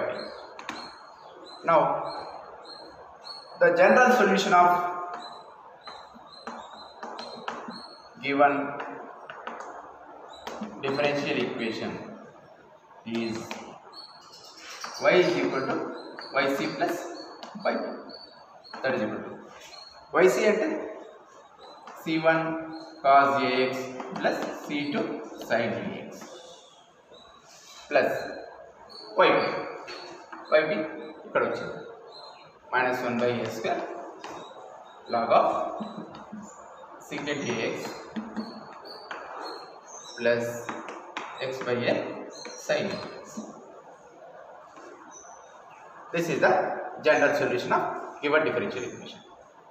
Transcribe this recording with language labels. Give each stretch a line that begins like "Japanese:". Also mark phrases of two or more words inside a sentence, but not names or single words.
English: Now the general solution of given differential equation is y is equal to yc plus yp. That is equal to yc అంటే c1 cos ax plus c2 sin ax plus yp
Telugu: ఇక్కడ వచ్చింది
English: minus 1 by a square log of secant ax plus x by a sin ax. This is the general solution of given differential equation.